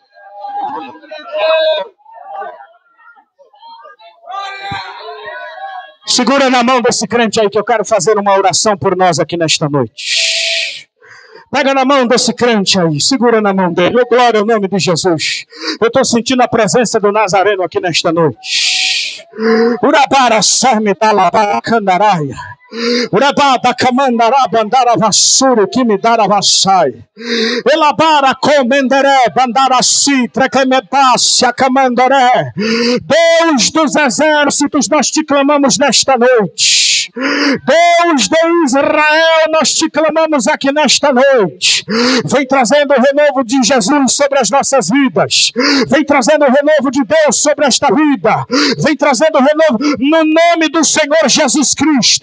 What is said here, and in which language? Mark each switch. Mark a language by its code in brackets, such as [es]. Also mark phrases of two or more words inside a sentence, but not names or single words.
[pt] Segura na mão desse crente aí que eu quero fazer uma oração por nós aqui nesta noite. Pega na mão desse crente aí, segura na mão dele. Oh, glória ao nome de Jesus. Eu estou sentindo a presença do Nazareno aqui nesta noite. Urabara Sarme Talabara Candaraia. Urabada Kamandara Bandara Vassuru Kimidara Vassai. Elabara Comendere Bandara Citra Kemepassia Kamandoré. Deus dos exércitos, nós te clamamos nesta noite. Deus de Israel, nós te clamamos aqui nesta noite. Vem trazendo o renovo de Jesus sobre as nossas vidas. Vem trazendo o renovo de Deus sobre esta vida. Vem trazendo o renovo no nome do Senhor Jesus Cristo.